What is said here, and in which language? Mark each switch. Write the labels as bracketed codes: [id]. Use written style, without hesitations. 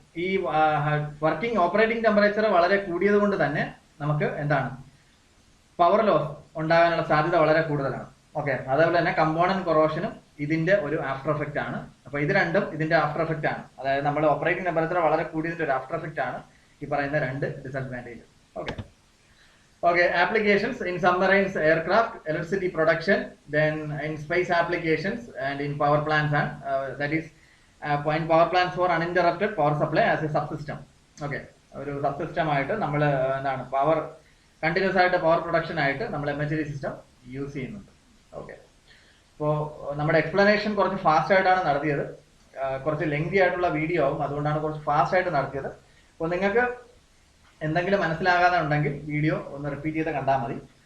[ml] ഈ working operating temperature വളരെ കൂടിയത് കൊണ്ട് തന്നെ നമുക്ക് എന്താണ് പവർ ലോസ് ഉണ്ടാകാനുള്ള സാധ്യത വളരെ കൂടുതലാണ്. ഓക്കെ, അതേപോലെ തന്നെ കമ്പോണന്റ് കൊറോഷനും ഇതിന്റെ ഒരു ആഫ്റ്റർ എഫക്റ്റ് ആണ്. അപ്പൊ ഇത് രണ്ടും ഇതിന്റെ ആഫ്റ്റർ എഫക്റ്റ് ആണ്. അതായത് നമ്മൾ ഓപ്പറേറ്റിംഗ് ടെമ്പറേച്ചർ വളരെ കൂടിയതിന്റെ ഒരു ആഫ്റ്റർ എഫക്റ്റ് ആണ് ഈ പറയുന്ന രണ്ട് disadvantage. [en] Okay, applications in submarines, aircraft, electricity production, then in space applications and in power plants, and that is in power plants for uninterrupted power supply as a subsystem. [ml] Okay, ഒരു subsystem ആയിട്ട് നമ്മൾ എന്താണ് power continuous ആയിട്ട് power production ആയിട്ട് നമ്മൾ MHD system use ചെയ്യുന്നുണ്ട്. Okay, അപ്പോൾ നമ്മുടെ എക്സ്പ്ലനേഷൻ കുറച്ച് ഫാസ്റ്റ് ആയിട്ടാണ് നടത്തിയത്. കുറച്ച് ലെങ്തി ആയിട്ടുള്ള വീഡിയോ ആവും, അതുകൊണ്ടാണ് കുറച്ച് ഫാസ്റ്റ് ആയിട്ട് നടത്തിയത്. അപ്പോൾ നിങ്ങൾക്ക് എന്തെങ്കിലും മനസ്സിലാകാതെ ഉണ്ടെങ്കിൽ വീഡിയോ ഒന്ന് റിപ്പീറ്റ് ചെയ്ത് കണ്ടാൽ മതി.